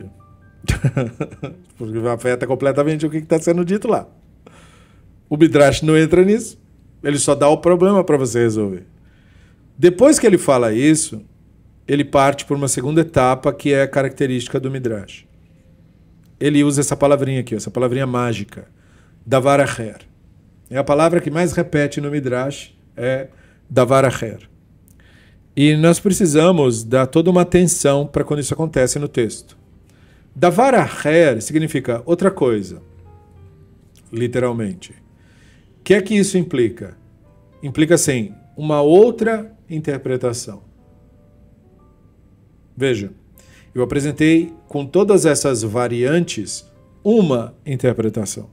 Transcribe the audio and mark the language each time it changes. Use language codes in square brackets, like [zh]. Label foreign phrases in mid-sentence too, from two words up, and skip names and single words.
[pt] Porque afeta completamente o que está sendo dito lá. O Midrash não entra nisso. Ele só dá o problema para você resolver. Depois que ele fala isso, ele parte por uma segunda etapa que é característica do Midrash. Ele usa essa palavrinha aqui, essa palavrinha mágica, [he] דבר אחר. [pt] É a palavra que mais repete no Midrash, é [he] דבר אחר. [pt] E nós precisamos dar toda uma atenção para quando isso acontece no texto. [he] דבר אחר [pt] significa outra coisa, literalmente. O que é que isso implica? Implica, assim, uma outra interpretação. Veja, eu apresentei com todas essas variantes uma interpretação.